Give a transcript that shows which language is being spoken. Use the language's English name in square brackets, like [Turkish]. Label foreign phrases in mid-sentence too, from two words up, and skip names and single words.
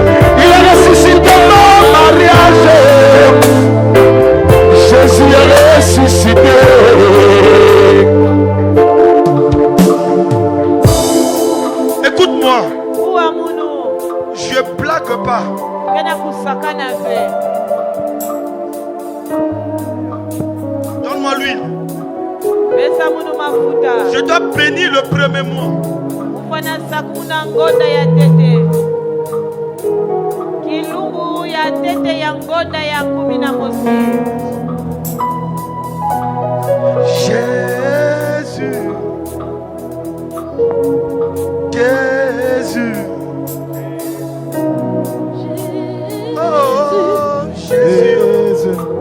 [French] Il a ressuscité mon mariage. Jésus est ressuscité. Écoute-moi, [Kituba (Democratic Republic of Congo)] Kuwa munu [French] je blague pas. [Kituba (Democratic Republic of Congo)] kena kusakana ve. [French] Donne-moi l'huile. [Kituba (Democratic Republic of Congo)] Pesa munu mafuta. [French] Je dois bénir le premier mois. [Kituba (Democratic Republic of Congo)] Kufana sakuna ngonda ya tete. Kilungu ya tete ya ngonda ya 11. [French] Jésus. Jésus. Oh, Jésus.